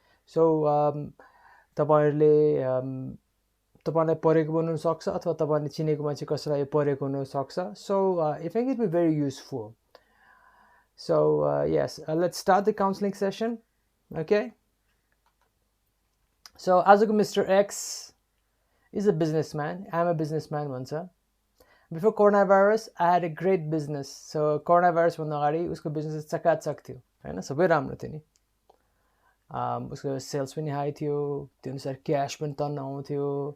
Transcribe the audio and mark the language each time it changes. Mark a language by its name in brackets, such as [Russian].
[Nepali] So तपाईँलाई परेको पनि हुनसक्छ अथवा तपाईँले चिनेको मान्छे कसैलाई परेको हुनसक्छ. [English] So I think it will be very useful. So yes, let's start the counseling session. Okay, so आजको Mr.X is a businessman. I'm a businessman भन्छ. Before coronavirus, I had a great business. [Nepali] So coronavirus भन्दा अगाडि उसको business चकाचक थियो हैन, सबै राम्रो थियो नि. उसको सेल्स पनि हाई थियो, त्यो अनुसार क्याश पनि टर्न आउँथ्यो.